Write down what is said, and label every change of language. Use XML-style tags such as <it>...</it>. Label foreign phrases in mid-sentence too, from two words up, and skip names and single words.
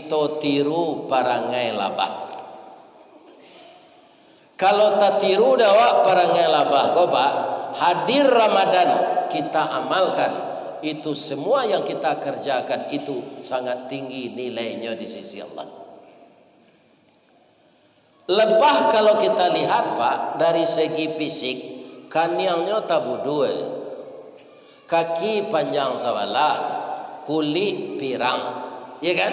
<min>kita tiru parangai labah. Kalau tak tiru dawa parangai labah kau Pak,</min> <id>hadir Ramadan kita amalkan, itu semua yang kita kerjakan itu sangat tinggi nilainya di sisi Allah. Lebah kalau kita lihat Pak dari segi fisik,</id> <min>kaniangnya tabu dua, kaki panjang sawalah,</min> <id>kulit pirang, ya kan?</id>